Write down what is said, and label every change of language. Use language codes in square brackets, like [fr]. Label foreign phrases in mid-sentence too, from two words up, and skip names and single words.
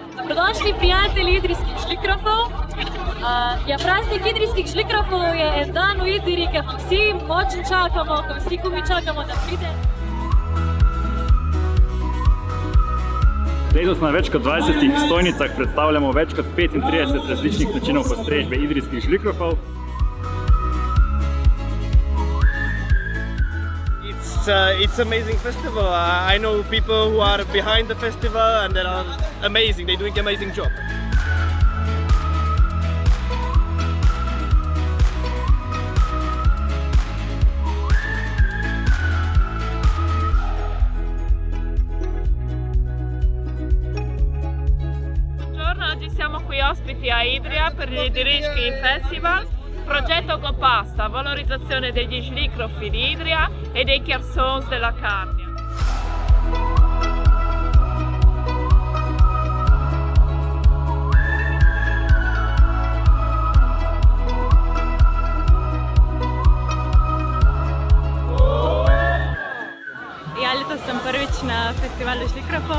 [sl] Dobrodošli prijatelji idrijskih žlikrofov. Praznik idrijskih žlikrofov je en dan v Idriji, ki pa vsi močno čakamo, ko vsi kumi čakamo, da pride. Letos na več kot 20 stojnicah predstavljamo več kot 35 različnih načinov postrežbe idrijskih žlikrofov. [en] It's an amazing festival. I know people who are behind the festival and they are amazing. They're doing an amazing job. [it] Buongiorno, oggi siamo qui ospiti a Idria per l'Idrijski Festival. Progetto Copasta, valorizzazione degli žlikrofi di Idrija e dei Chersons della Carnia. [sl] Letos sem prvič na festivalu žlikrofov.